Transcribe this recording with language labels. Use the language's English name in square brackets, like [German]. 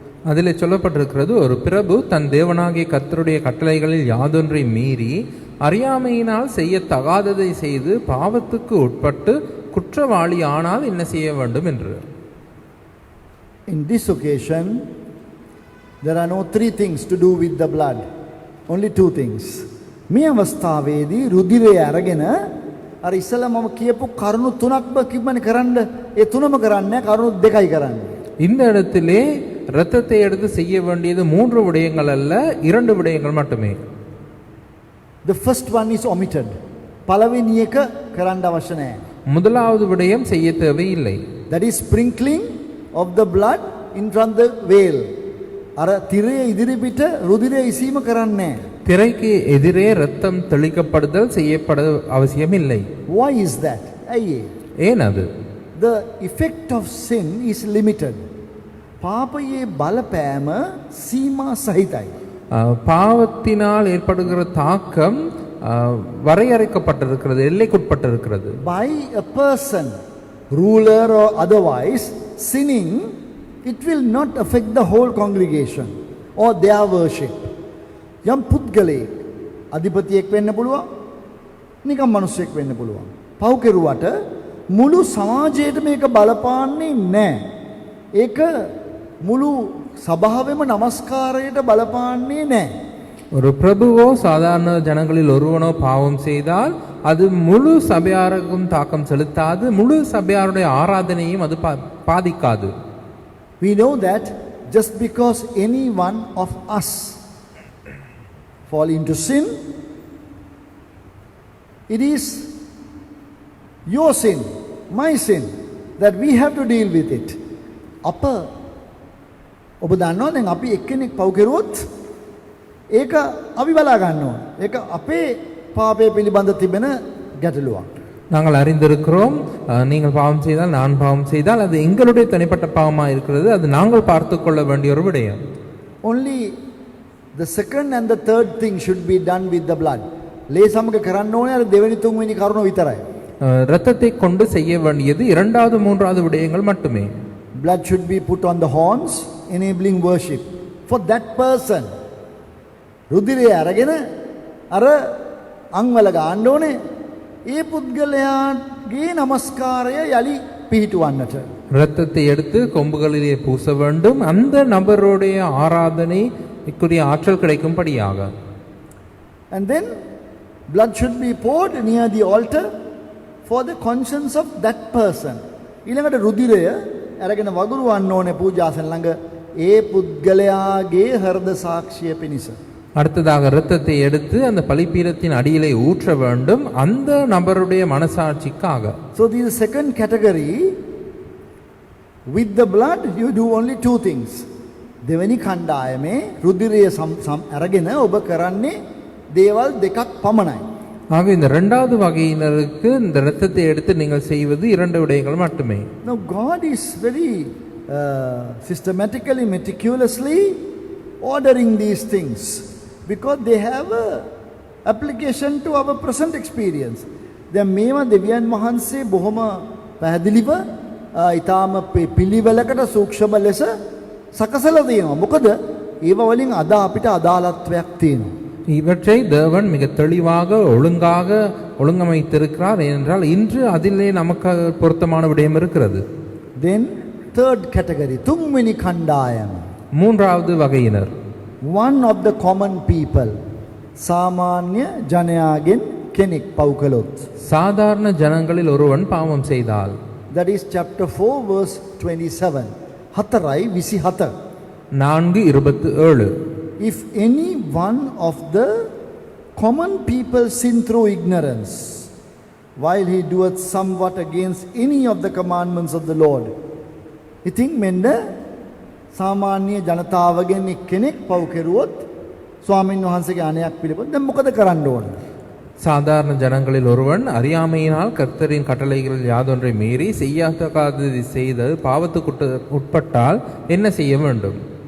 [Tamil] அதிலே சொல்லப்பட்டிருக்கிறது, ஒரு பிரபு தன் தேவனாகிய கர்த்தருடைய கட்டளைகளில் யாதொன்றை மீறி அறியாமையினால் செய்யத்தகாததை செய்து பாவத்துக்கு உட்பட்டு குற்றவாளி ஆனால் என்ன செய்ய வேண்டும் என்று. [English] In this occasion there are no 3 things to do with the blood, only 2 things. [Sinhala] මේ අවස්ථාවේදී රුධිරය අරගෙන අර ඉස්සලා මම කියපු කරුණු 3ක්ම කිව්වනේ කරන්න, ඒ 3ම කරන්නේ කරුණු 2යි කරන්නේ. [Tamil] இந்த இடத்திலே இரத்தத்தை எடுத்து செய்ய வேண்டியது 3 விடயங்கள் அல்ல, 2 விடயங்கள் மட்டுமே. [English] The first one is omitted. [Sinhala] පළවෙනි එක කරන්න අවශ්‍ය නැහැ. [Tamil] முதலாவது விடயம் செய்ய தேவையில்லை. [English] That is sprinkling of the blood in front the veil. [Sinhala] අර තිරේ ඉදිරි පිට රුධිරය ඉසීම කරන්නේ නැහැ. [Tamil] திரைக்கு எதிரே ரத்தம் தெளிக்கப்படுதல் செய்யப்பட அவசியமில்லை. [English] Why is that? ஐயே, [Tamil] ஏன் அது? [English] The effect of sin is limited. [Sinhala] පාපයේ බලපෑම සීමා සහිතයි. [Tamil] பாவத்தினால் ஏற்படுகிற தாக்கம் வரையறுக்கப்பட்டிருக்கிறது, எல்லைக்குட்பட்டிருக்கிறது. [English] By a person, ruler or otherwise, sinning, it will not affect the whole congregation or their worship. [Sinhala] යම් පුද්ගලයෙක් අධිපතියෙක් වෙන්න පුළුවන්, නිකම් මිනිසෙක් වෙන්න පුළුවන්. පව් කෙරුවට මුළු සමාජයට මේක බලපාන්නේ නැහැ. ඒක මුළු සභාවෙම නමස්කාරයට බලපාන්නේ නැහැ. [Tamil] ஒரு பிரபுவோ சாதாரண ஜனங்களில் ஒருவனோ பாவம் செய்தால் அது முழு சபையாருக்கும் தாக்கம் செலுத்தாது, முழு சபையாருடைய ஆராதனையும் அது பாதிக்காது. [English] We know that just because any one of us fall into sin, it is your sin, my sin, that we have to deal with it. [Sinhala] අප ඔබ දන්නවා දැන් අපි එක්කෙනෙක් පව් කෙරුවොත් ඒක අපි බලා ගන්න ඕන. ඒක අපේ පාපය පිළිබඳ තිබෙන ගැටලුවක්. [Tamil] நாங்கள் அறிந்திருக்கிறோம், நீங்கள் பாவம் செய்தால் நான் பாவம் செய்தால் அது எங்களுடைய தனிப்பட்ட பாவமாக இருக்கிறது, அது நாங்கள் பார்த்து கொள்ள வேண்டிய ஒரு விடயம். [English] Only the second and the third thing should be done with the blood. [Sinhala] ලේ සමග කරන්න ඕනේ අර දෙවෙනි තුන්වෙනි කරුණ විතරයි. [Tamil] இரத்தத்தை கொண்டு செய்ய வேண்டியது இரண்டாவது மூன்றாவது விடயங்கள் மட்டுமே. [English] Blood should be put on the horns, enabling worship for that person. [Sinhala] රුධිරය අරගෙන අර අංවල ගාන්න ඕනේ. ඒ පුද්ගලයාගේ নমස්කාරය යලි පිහිටවන්නට. [Tamil] இரத்தத்தை எடுத்து கொம்புகளிலே பூச வேண்டும். அந்த நபருடைய ஆராதனைக்குரிய ஆற்றல் கிடைக்கும்படியாக. [English] And then blood should be poured near the altar for the conscience of that person. [Sinhala] ඊළඟට රුධිරය අරගෙන වගුරුවන්න ඕනේ පූජාසන ළඟ ඒ පුද්ගලයාගේ හෘද සාක්ෂිය පිණිස. [Tamil] அடுத்ததாக இரத்தத்தை எடுத்து அந்த பலிபீடத்தின் அடியிலே ஊற்ற வேண்டும் அந்த நபருடைய மனசாட்சிக்காக. [English] So this is second category. With the blood you do only two things. [Sinhala] දෙවෙනි කණ්ඩායමේ රුධිරය අරගෙන ඔබ කරන්නේ දේවල් දෙකක් පමණයි. [Tamil] ஆக இந்த இரண்டாவது வகையினருக்கு இந்த இரத்தத்தை எடுத்து நீங்கள் செய்வது இரண்டு விடயங்கள் மட்டுமே. [English] Now God is very systematically, meticulously ordering these things because they have a application to our present experience. [Sinhala] දැන් මේවා දෙවියන් වහන්සේ බොහොම පැහැදිලිව ඊටාම පිළිවෙලකට සූක්ෂම ලෙස සකසලා තියෙනවා. මොකද ඒව වලින් අද අපිට අදාළත්වයක් තියෙනවා. [Tamil] இவற்றை தேவன் மிக தெளிவாக ஒழுங்காக ஒழுங்கமைத்திருக்கிறார். ஏனென்றால் இன்று அதிலே நமக்கு பொருத்தமான விடயம் இருக்கிறது. [English] Then third category, [Sinhala] තුන්වෙනි කණ්ඩායම. [Tamil] மூன்றாவது வகையினர். [English] One of the common people. [Sinhala] සාමාන්‍ය ජනයාගෙන් කෙනෙක් පව් කළොත්. [Tamil] சாதாரண ஜனங்களில் ஒருவன் பாவம் செய்தால். [English] That is chapter 4 verse 27. 4:27. 4:27. If any one of the common people sin through ignorance, while he doeth somewhat against any of the commandments of the Lord. [Sinhala] ඉතින් මෙන්න සාමාන්‍ය ජනතාවගෙන් කෙනෙක් පව් කෙරුවොත් ස්වාමීන් වහන්සේගේ අනයක් පිළිපද දැන් මොකද කරන්න ඕන? [Tamil] சாதாரண ஜனங்களில் ஒருவன் அறியாமையினால் கர்த்தரின் கட்டளைகளில் யாதொன்றை மீறி செய்யாததை செய்து பாவத்துக்கு உட்பட்டால் என்ன செய்ய வேண்டும்?